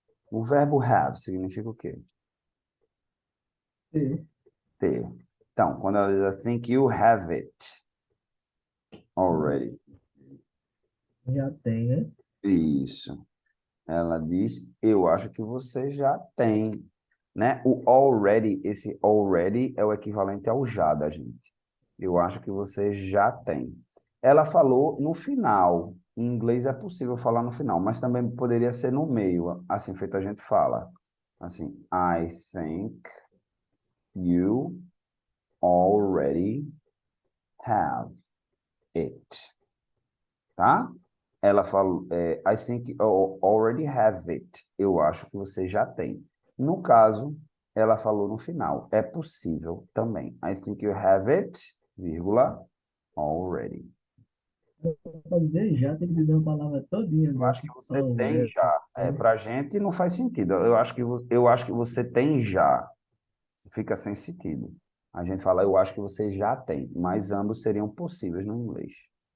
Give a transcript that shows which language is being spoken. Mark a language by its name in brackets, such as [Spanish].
[Portuguese] O verbo have significa o quê? Sim. Ter. Então, quando ela diz [English] I think you have it already. [Portuguese] Já tem, né? Isso. Ela diz, eu acho que você já tem, né? O already, esse already é o equivalente ao já da gente. Eu acho que você já tem. Ela falou no final. Em inglês é possível falar no final, mas também poderia ser no meio, assim feito a gente fala. [English] Assim, I think you already have it. Tá? [Portuguese] Ela falou, [English] I think you already have it. [Portuguese] Eu acho que você já tem. No caso, ela falou no final. É possível também. [English] I think you have it, [Portuguese] vírgula, [English] already. [Portuguese] Para dizer já, tem que dizer uma palavra todinha. Eu acho que você tem já. Pra gente não faz sentido. Eu acho que você tem já. Fica sem sentido. A gente fala, eu acho que você já tem. Mas ambos seriam possíveis no inglês.